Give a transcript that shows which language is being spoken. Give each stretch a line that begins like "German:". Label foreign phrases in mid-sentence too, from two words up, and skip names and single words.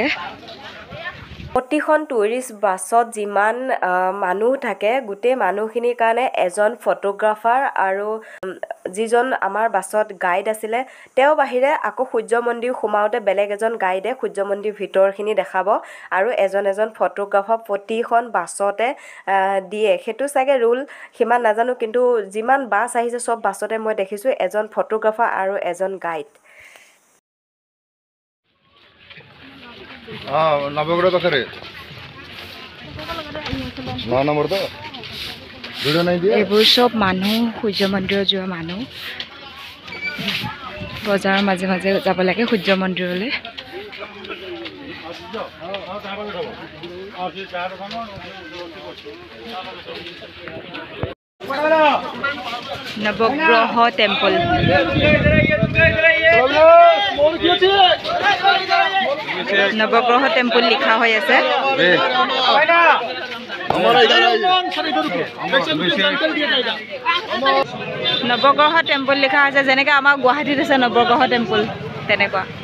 Assamese: প্ৰতিখন টুৰিষ্ট বাছত যিমান মানুহ থাকে গোটেই মানুহখিনিৰ কাৰণে এজন ফটোগ্ৰাফাৰ আৰু যিজন আমাৰ বাছত গাইড আছিলে তেওঁ বাহিৰে আকৌ সূৰ্য মন্দিৰ সোমাওঁতে বেলেগ এজন গাইডে সূৰ্য মন্দিৰ ভিতৰখিনি দেখাব আৰু এজন ফটোগ্ৰাফাৰ প্ৰতিখন বাছতে দিয়ে সেইটো চাগে ৰুল সিমান নাজানো কিন্তু যিমান বাছ আহিছে সব বাছতে মই দেখিছোঁ এজন ফটোগ্ৰাফাৰ আৰু এজন গাইড
Hindi: नवग्रह पाखे 9 नंबर तो वीडियो नहीं दिया
Assamese: এইবোৰ সব মানুহ সূৰ্য মন্দিৰত যোৱা মানুহ বজাৰৰ মাজে মাজে যাব লাগে সূৰ্য মন্দিৰলৈ নৱগ্ৰহ টেম্পল নৱগ্ৰহ টেম্পল লিখা হৈ আছে নৱগ্ৰহ টেম্পল লিখা আছে যেনেকৈ আমাৰ গুৱাহাটীত আছে নৱগ্ৰহ টেম্পল তেনেকুৱা